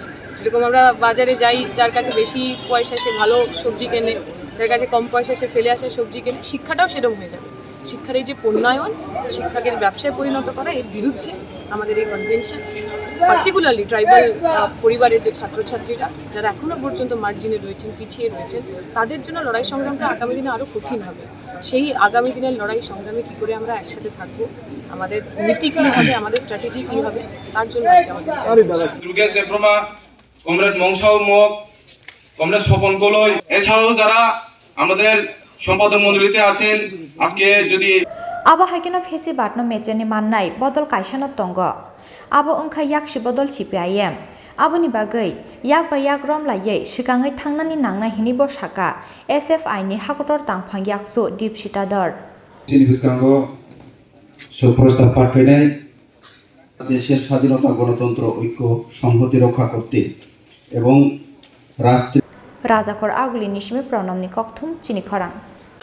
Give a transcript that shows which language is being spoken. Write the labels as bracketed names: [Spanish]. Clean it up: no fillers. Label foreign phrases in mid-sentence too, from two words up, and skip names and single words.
[Bangla] যেরকম আমরা বাজারে যাই যার কাছে বেশি পয়সা সে ভালো সবজি কেনে যার কাছে কম পয়সা সে ফেলে আসে সবজি কেনে শিক্ষাটাও সেরকম হয়ে যাবে শিক্ষার এই যে পণ্যায়ন শিক্ষাকে ব্যবসায় পরিণত করা এর বিরুদ্ধে আমাদের এই কনভেনশন পার্টিকুলারলি ট্রাইবাল পরিবারের যে ছাত্রছাত্রীরা যারা এখনও পর্যন্ত মার্জিনে রয়েছেন পিছিয়ে রয়েছেন তাদের জন্য লড়াই সংগ্রামটা আগামী দিনে আরও কঠিন হবে সেই আগামী দিনের লড়াই সংগ্রামে কী করে আমরা একসাথে থাকবো আমাদের নীতি কী হবে আমাদের স্ট্র্যাটেজি কী হবে তার জন্য কমরেড মংসাও মুখ কমরেড স্বপন কলই এছাড়াও যারা আমাদের সম্পাদক মণ্ডলীতে আছেন আজকে যদি [Kok Borok] abo haikeno phesi batno mecheni mannai bodol kaisano tongo abo ongkha yakshi bodol CPIM aboni bagai yak ba yak rom laiye sikangai thangnani nangnai hini bo Sakha SFI ni hakotor tangphang yaksu Dipsita Dhar Chini biskango [Bangla] সুপ্রস্তাব পাঠ করে দেশের স্বাধীনতা গণতন্ত্র ঐক্য সংহতি রক্ষা করতে এবং [Kok Borok] রাজাখর আগুলি নিশমে প্রণামনি ককথুম Chini Khorang